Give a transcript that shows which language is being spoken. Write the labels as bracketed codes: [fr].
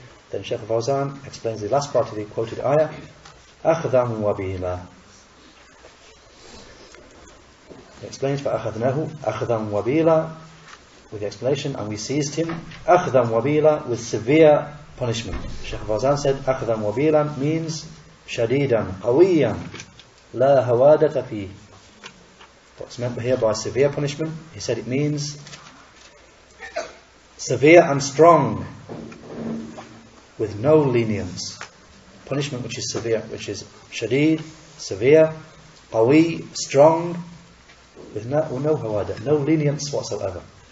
[en] Then Shaykh Fawzan explains the last part of the quoted ayah, [ar] أَخْذًا وَبِيلًا. [en] He explains, [ar] فَأَخَذْنَاهُ أَخْذًا وَبِيلًا, [en] with the explanation, and we seized him, [ar] أَخْذًا وَبِيلًا, [en] with severe punishment. Shaykh Fawzan said, [ar] أَخْذًا وَبِيلًا [en] means [ar] شَدِيدًا قَوِيًّا لَا هَوَادَةَ فِيهِ. [en] What's meant here by severe punishment? He said it means severe and strong, with no lenience. Punishment which is severe, which is shadid, severe, qawi, strong, with no hawada, no lenience whatsoever.